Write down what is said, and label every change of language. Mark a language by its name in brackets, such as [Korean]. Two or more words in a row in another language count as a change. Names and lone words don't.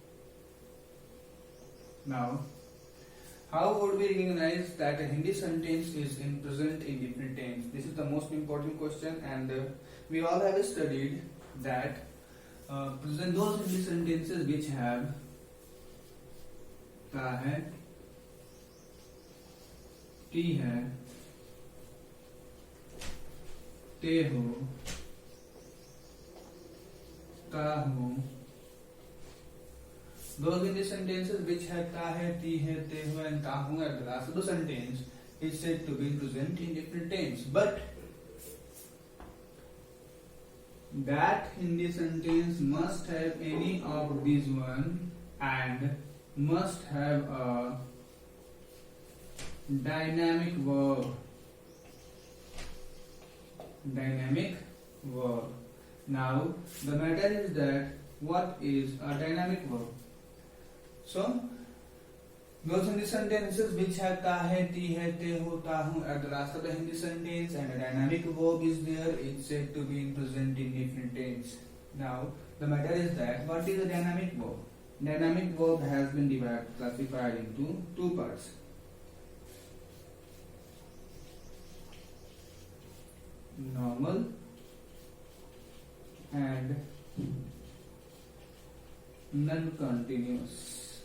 [English] Now, how would we recognize that a Hindi sentence is in present indefinite tense? This is the most important question, and we all have studied that present those Hindi sentences which have [Hindi] ta hai, ti hai, te ho, ta ho. [English] Those Hindi sentences which have [Hindi] ta hai, ti hai, te ho, [English] and [Hindi] ta ho [English] at the last of the sentence is said to be in present indefinite tense. But that Hindi sentence must have any of these one and must have a dynamic verb. Dynamic verb. Now the matter is that what is a dynamic verb? So those Hindi sentences which have [Hindi] ta hai, ti hai, te ho, ta hu [English] at the last of the Hindi sentence and a dynamic verb is there, it's said to be in present indefinite tense. Now the matter is that what is a dynamic verb? Dynamic verb has been classified into two parts. Normal and non-continuous.